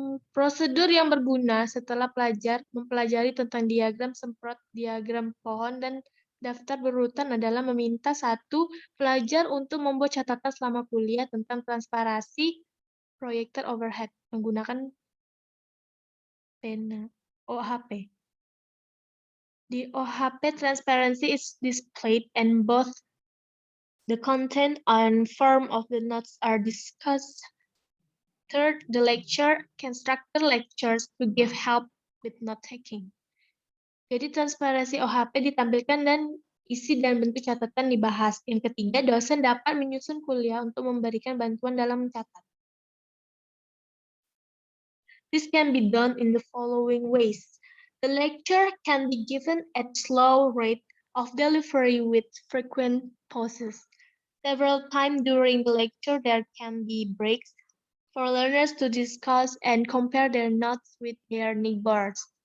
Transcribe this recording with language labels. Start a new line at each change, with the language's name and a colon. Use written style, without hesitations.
Indonesian: Prosedur yang berguna setelah mempelajari tentang diagram semprot, diagram pohon, dan daftar berurutan adalah meminta satu pelajar untuk membuat catatan selama kuliah tentang transparansi proyektor overhead menggunakan pena OHP.
English: The OHP transparency is displayed and both the content and form of the notes are discussed. Third, the lecturer can structure lectures to give help with note-taking.
Indonesian: Jadi transparansi OHP ditampilkan dan isi dan bentuk catatan dibahas. Yang ketiga, dosen dapat menyusun kuliah untuk memberikan bantuan dalam mencatat.
English: This can be done in the following ways. The lecture can be given at slow rate of delivery with frequent pauses. Several times during the lecture, there can be breaks for learners to discuss and compare their notes with their neighbors.